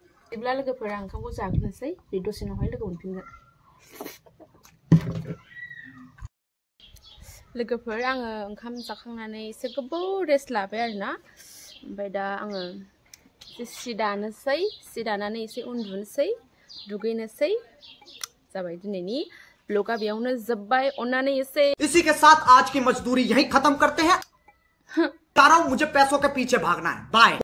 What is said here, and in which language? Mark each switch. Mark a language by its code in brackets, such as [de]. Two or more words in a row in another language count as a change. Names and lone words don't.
[brx] बिदिब्ला लोगोफोरा ओंखामखौ जाग्रोनोसै बे दसे उनावहाय लोगो मोनफिनगोन लोगोफोर आङो ओंखाम जाखांनानै एसे गोबाव रेस्ट लाबाय आरोना ओमफ्राय दा आङो सि दानानै एसे उन्दुनोसै दुगैनोसै जाबाय दिनैनि ब्लगा बेयावनो जोब्बाय अन्नानै एसे [hi] इसी के साथ आज की मजदूरी यहीं खत्म करते हैं मुझे पैसों के पीछे भागना है बाय